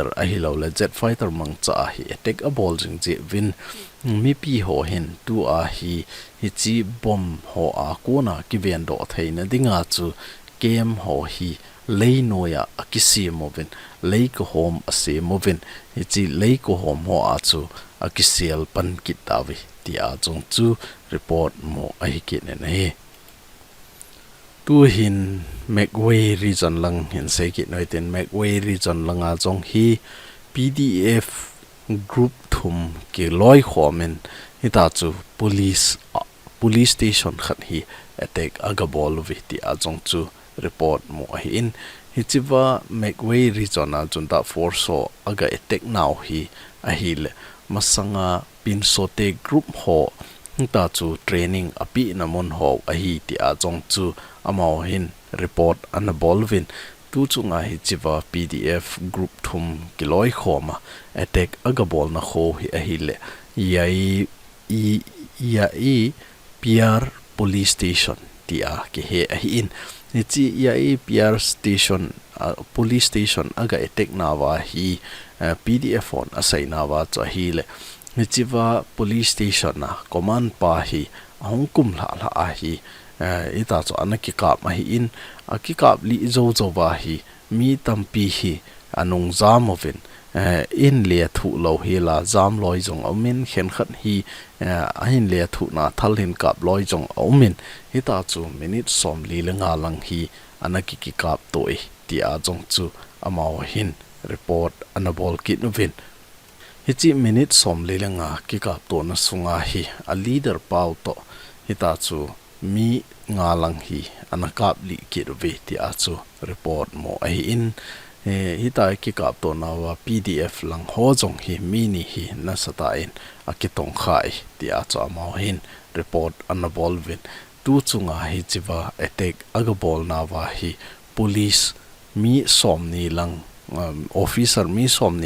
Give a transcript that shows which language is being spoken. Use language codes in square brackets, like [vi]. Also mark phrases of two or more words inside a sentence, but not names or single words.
[tcz] ahilo le [en] jet fighter [tcz] mang cha hi attack a ball jing je win mi pi ho hin tu a hi chi bom ho a kona ki ven do theina dinga chu game ho hi leinoya akisi movin leiko hom ase movin chi leiko hom ho a chu akisial pan kitawi ti a chung chu report mo ahi ke ne nei tu hin Megway region lang hin sai ki noi ten Megway region langa jong hi PDF group thum ke loi khomen ita chu [en] police station [tcz] khat hi attack agabol viti a jong chu report mo hi in hichiwa Megway region a [en] JUNTA force [tcz] so aga attack now hi a hil masanga pinsote group ho ta chu training api namon ho a hi ti a jong chu amao hin report anabolvin tu chunga hi chiwa PDF group thum kiloi khoma attack agabol na kho hi a hi le yai PR [en] police station [tcz] ti a ke he a hi in chi yai PR [en] station police station [tcz] aga attack na wa hi PDF on asaina wa cha hi le chiwa [en] police station [tcz] na command pa hi hongkum la a hi ita cho anaki kap ma hi in akikap li zo wa hi mi tampi hi anung zamovin in le thu lo hi la zam loi jong omin khen khat hi in le thu na thalin kap loi jong omin ita chu minute som li lenga lang hi anaki ki kap toi ti a jong chu amao hin report anabol kit novin hichi minute som li lenga ki kap to na sunga hi a leader pau to ita chu mi nga lang hi anakap li kit ve ti a chu report mo ai in hita ki kap to na wa PDF lang ho jong hi mini hi na sata in akitong khai ti a cha ma hin report anabolvin tu chunga hi chiwa attack agabol na wa hi police mi somni lang officer mi somni